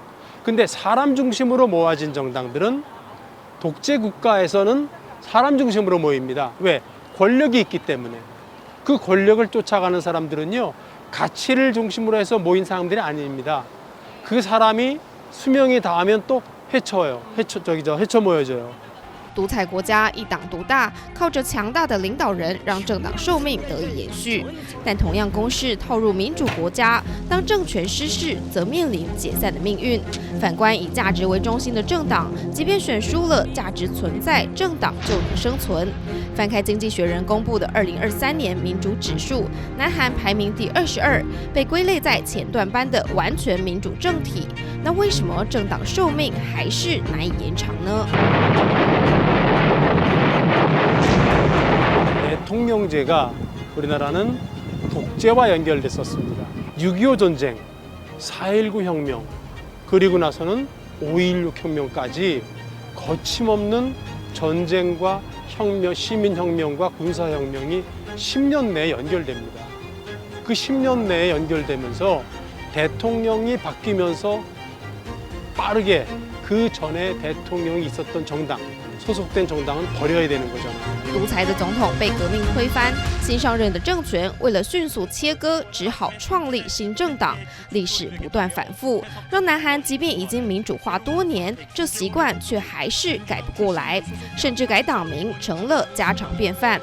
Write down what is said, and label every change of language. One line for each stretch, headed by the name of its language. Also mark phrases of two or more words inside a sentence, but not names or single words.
Korean: 근데 사람 중심으로 모아진 정당들은 독재 국가에서는 사람 중심으로 모입니다. 왜? 권력이 있기 때문에. 그 권력을 쫓아가는 사람들은요 가치를 중심으로 해서 모인 사람들이 아닙니다. 그 사람이 수명이 닿으면 또 헤쳐 모여져요.
Chinese: 独裁国家一党独大，靠着强大的领导人让政党寿命得以延续。但同样公式套入民主国家，当政权失势，则面临解散的命运。反观以价值为中心的政党，即便选输了，价值存在，政党就能生存。翻开《经济学人》公布的2023年民主指数，南韩排名第22，被归类在前段班的完全民主政体。那为什么政党寿命还是难以延长呢？
Korean: 대통령제가 우리나라는 독재와 연결됐었습니다. 6.25 전쟁, 4.19 혁명, 그리고 나서는 5.16 혁명까지 거침없는 전쟁과 혁명, 시민혁명과 군사혁명이 10년 내에 연결됩니다. 그 10년 내에 연결되면서 대통령이 바뀌면서 빠르게 그 전에 대통령이 있었던 정당, 소속된 정당은 버려야 되는 거잖아요.
Chinese: 独裁的总统被革命推翻，新上任的政权为了迅速切割，只好创立新政党。历史不断反复，让南韩即便已经民主化多年，这习惯却还是改不过来，甚至改党名成了家常便饭。